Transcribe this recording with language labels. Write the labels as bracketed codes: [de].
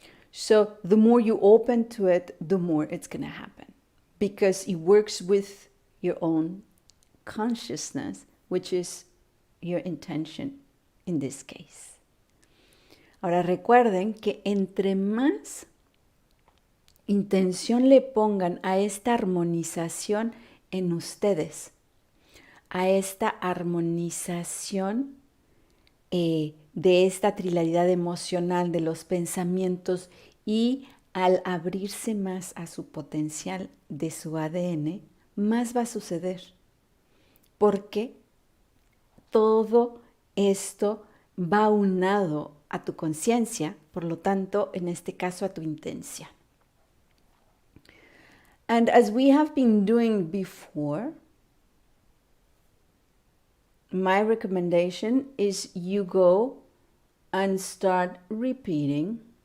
[en] So the more you open to it, the more it's going to happen, because it works with your own consciousness, which is your intention in this case. [es] Ahora recuerden que entre más intención le pongan a esta armonización en ustedes, a esta armonización de esta trilaridad emocional de los pensamientos, y al abrirse más a su potencial de su ADN, más va a suceder. Porque todo esto va aunado a tu conciencia, por lo tanto, en este caso, a tu intención. [en] And as we have been doing before, my recommendation is you go and start repeating.